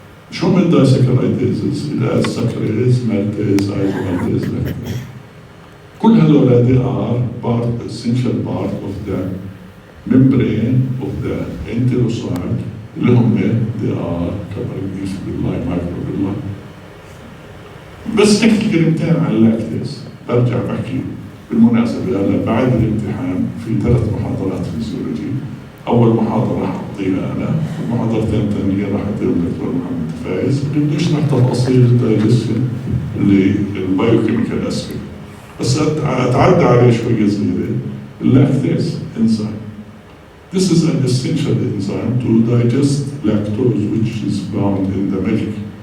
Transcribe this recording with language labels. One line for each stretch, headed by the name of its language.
Arabic: شو من
English: disaccharidases؟ إلى saccharase, maltase, isomaltase, lactase.
Arabic: كل هذول
English: they are essential part of the membrane of the enterocyte
Arabic: اللي هم
English: they are covering these villi, microvilli.
Arabic: بس نحكي كلمتين عن اللاكتيز. برجع بحكي بالمناسبة هلا بعد الامتحان في 3 محاضرات فيزيولوجي. أول محاضرة راح أعطيها أنا، ومحاضرتين ثانية راح أعطيهم الدكتور محمد فايز، بدي أشرح تفاصيل الدايجستشن اللي البايوكيميكال أسبيكت. بس أتعدى عليه شوية صغيرة.
English: اللاكتيز enzyme. This is an essential enzyme to digest lactose, which is found in the milk.